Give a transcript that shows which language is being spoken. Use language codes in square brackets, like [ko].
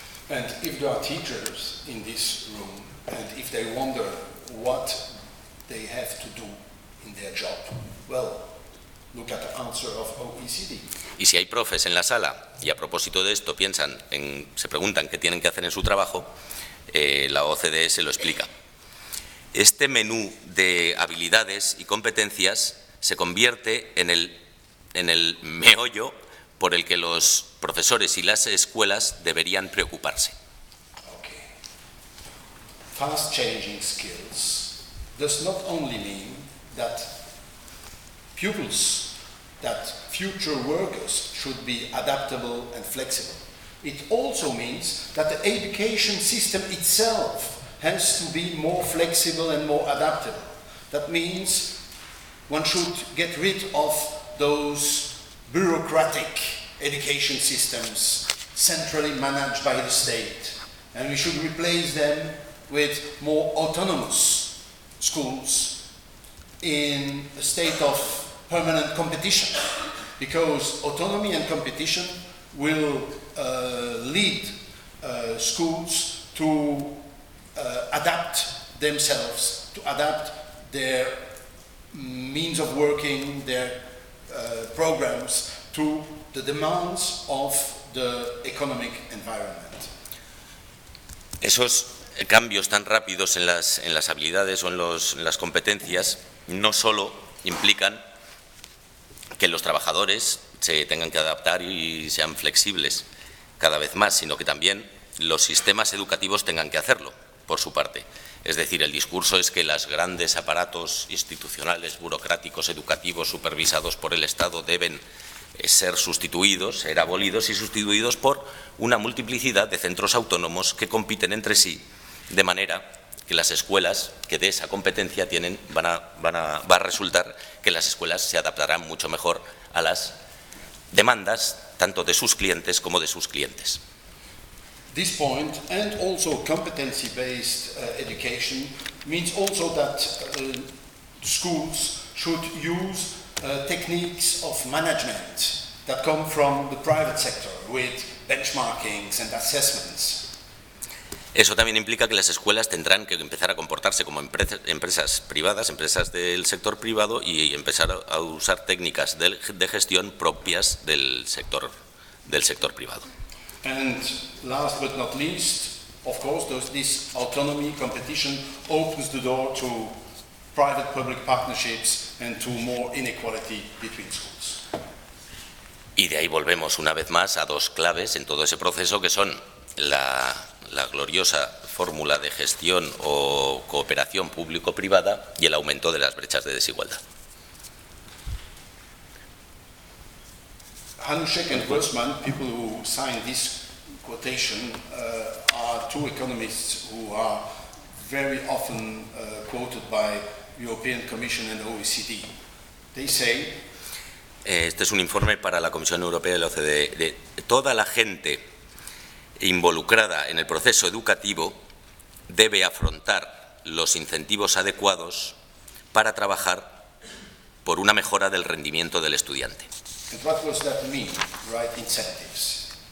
[en] And if there are teachers in this room, and if they wonder what they have to do in their job, well, look at the answer of OECD. [es] Y si hay profes en la sala y a propósito de esto piensan en, se preguntan qué tienen que hacer en su trabajo, la OCDE se lo explica. Este menú de habilidades y competencias se convierte en el meollo por el que los profesores y las escuelas deberían preocuparse. [en] Okay. Fast changing skills does not only mean that pupils, that future workers should be adaptable and flexible. It also means that the education system itself has to be more flexible and more adaptable. That means one should get rid of those bureaucratic education systems centrally managed by the state, and we should replace them with more autonomous schools in a state of permanent competition, because autonomy and competition will lead schools to adapt themselves, to adapt their means of working, their programs to the demands of the economic environment. [es] Esos cambios tan rápidos en las habilidades o en las competencias no solo implican que los trabajadores se tengan que adaptar y sean flexibles cada vez más, sino que también los sistemas educativos tengan que hacerlo por su parte. Es decir, el discurso es que los grandes aparatos institucionales, burocráticos, educativos, supervisados por el Estado deben ser sustituidos, ser abolidos y sustituidos por una multiplicidad de centros autónomos que compiten entre sí, de manera que las escuelas que de esa competencia tienen va a resultar que las escuelas se adaptarán mucho mejor a las demandas tanto de sus clientes como de sus clientes. [en] This point and also competency-based education means also that schools should use techniques of management that come from the private sector with benchmarkings and assessments. [es] Eso también implica que las escuelas tendrán que empezar a comportarse como empresas privadas, empresas del sector privado, y empezar a usar técnicas de gestión propias del sector privado. [en] And last but not least, of course, this autonomy competition opens the door to private-public partnerships and to more inequality between schools. [es] Y de ahí volvemos una vez más a dos claves en todo ese proceso, que son la gloriosa fórmula de gestión o cooperación público-privada y el aumento de las brechas de desigualdad. [en] Hanuszek and Grossman, people who signed this quotation, are two economists who are very often quoted by European Commission and OECD. They say, [es] este es un informe para la Comisión Europea y la OCDE. De toda la gente involucrada en el proceso educativo debe afrontar los incentivos adecuados para trabajar por una mejora del rendimiento del estudiante. [en] And what does that mean, right, incentives?